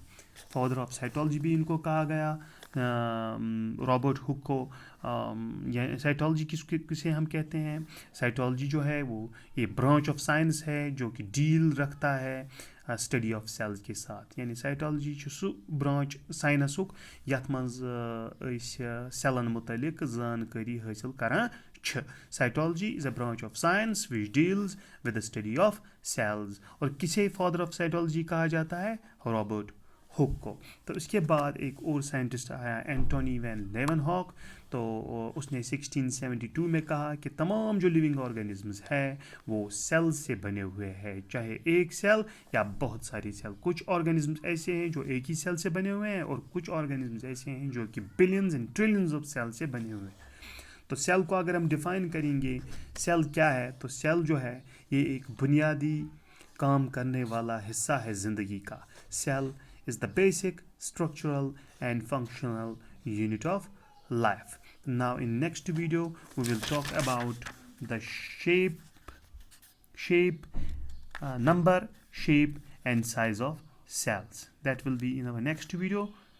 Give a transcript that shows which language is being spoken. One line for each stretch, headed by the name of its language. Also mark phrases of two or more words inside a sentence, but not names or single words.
English: father of cytology
Hindi: भी इनको कहा गया, रॉबर्ट हुक को. साइटोलॉजी किसे हम कहते हैं? साइटोलॉजी जो है वो ये
English: branch of science
Hindi: है जो कि डील रखता है
English: study of cells
Hindi: के साथ.
Kashmiri: यानी साइटोलॉजी सु ब्रांच साइंसुक यथ मज सेलन मुतलिक जानकारी हासिल करान.
English: Cytology is a branch of science which deals with the study of cells.
Hindi: और किसे
English: father of cytology
Hindi: कहा जाता है? रॉबर्ट हुक को. तो इसके बाद एक और साइंटिस्ट आया, एंटोनी वैन लेवनहॉक. तो उसने 1672 में कहा कि तमाम जो
English: living organisms
Hindi: है वो सेल्स से बने हुए हैं, चाहे एक सेल या बहुत सारी सेल. कुछ ऑर्गेनिजम्स ऐसे हैं जो एक ही सेल से बने हुए हैं, और कुछ ऑर्गेनिजम्स ऐसे हैं जो कि
English: billions and trillions of cell
Hindi: से बने हुए हैं. तो सेल को अगर हम डिफ़ाइन करेंगे, सेल क्या है? तो सेल जो है ये एक बुनियादी काम करने वाला हिस्सा है ज़िंदगी का.
English: सेल is the basic, structural and functional unit of life. Now in next video we will talk about the shape, number, shape and size of cells. That will be in our next video.